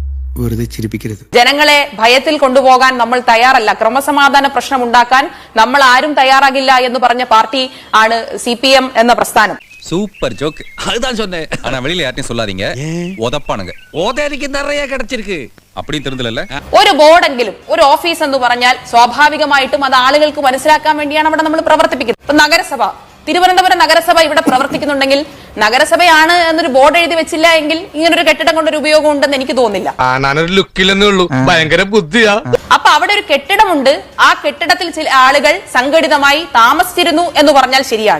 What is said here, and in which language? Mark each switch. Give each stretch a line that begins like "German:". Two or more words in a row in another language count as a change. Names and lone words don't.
Malayalam: വെറുതെ ചിരിപ്പിക്കരുത്. ജനങ്ങളെ ഭയത്തിൽ കൊണ്ടുപോകാൻ നമ്മൾ തയ്യാറല്ല, ക്രമസമാധാന പ്രശ്നം ഉണ്ടാക്കാൻ നമ്മൾ ആരും തയ്യാറാകില്ല എന്ന് പറഞ്ഞ പാർട്ടി ആണ് CPM എന്ന പ്രസ്ഥാനം.
Tamil: சூப்பர் ஜோக். அதுதான் சொன்னேன். ஆனா வெளியில யார்ட்டையும் சொல்லாதீங்க. உதப்பானுங்க. ஓதேரிக்கு நிறைய கிடைச்சிருக்கு. அப்படி தெரிஞ்சல.
Malayalam: ഒരു ബോർഡെങ്കിലും ഒരു ഓഫീസ് എന്ന് പറഞ്ഞാൽ സ്വാഭാവികമായിട്ടും അത് ആളുകൾക്ക് മനസ്സിലാക്കാൻ വേണ്ടിയാണ് അവിടെ നമ്മൾ പ്രവർത്തിപ്പിക്കുന്നത്. ഇപ്പൊ നഗരസഭ, തിരുവനന്തപുരം നഗരസഭ ഇവിടെ പ്രവർത്തിക്കുന്നുണ്ടെങ്കിൽ നഗരസഭയാണ് എന്നൊരു ബോർഡ് എഴുതി വെച്ചില്ല എങ്കിൽ ഇങ്ങനൊരു കെട്ടിടം കൊണ്ടൊരു ഉപയോഗം ഉണ്ടെന്ന് എനിക്ക് തോന്നുന്നില്ല. അപ്പൊ അവിടെ ഒരു കെട്ടിടമുണ്ട്, ആ കെട്ടിടത്തിൽ ചില ആളുകൾ സംഘടിതമായി താമസിച്ചിരുന്നു എന്ന് പറഞ്ഞാൽ ശരിയാണ്.